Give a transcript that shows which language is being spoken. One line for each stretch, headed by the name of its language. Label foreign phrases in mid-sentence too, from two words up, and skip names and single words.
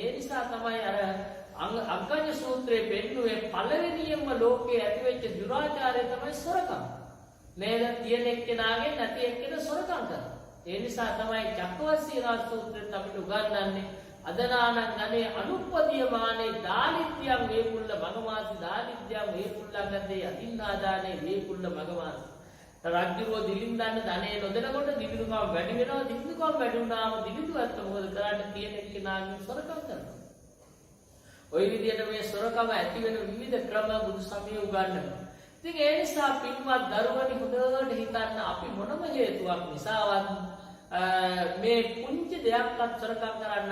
Sinhala: ඒ නිසා තමයි අර අග්ගඤ්ඤ සූත්‍රයේ පෙන්නුවේ පළවෙනියම ලෝකයේ ඇතිවෙච්ච දුරාචාරය තමයි සොරකම. නේද? තියෙන එක්කෙනාගෙන් නැති එක්කෙනා සොරකම් කරනවා. ඒ නිසා තමයි චක්කවර්සී රාජ සූත්‍රයෙන් අපිට උගන්වන්නේ
Pali: අදනාන ගනේ අනුප්පදියමානේ දාලිත්‍යං වේකුල්ල මගමාසි දාලිත්‍යං වේකුල්ලංගදේ අදින්නාදානේ වේකුල්ල මගමාසි.
Sinhala: රාජ්‍යරෝ දිලින් දාන්න ධනෙ නොදෙනකොට දිවිදුකම වැඩි වෙනවා. දිවිදුකම වැඩි වුණාම දිවිදුවත් මොකද කරන්නේ? තියෙන එක්කෙනාගෙන් සොරකම් කරනවා. ওই විදිහට මේ සොරකම ඇති වෙන විවිධ ක්‍රම බුදු සමයේ උගන්වනවා. ඉතින් ඒ නිසා පින්වත් දරුවනි හොඳට හිතන්න අපි මොනම හේතුවක් නිසාවත් මේ පුංචි දෙයක්වත් සොරකම් කරන්න නරකයි.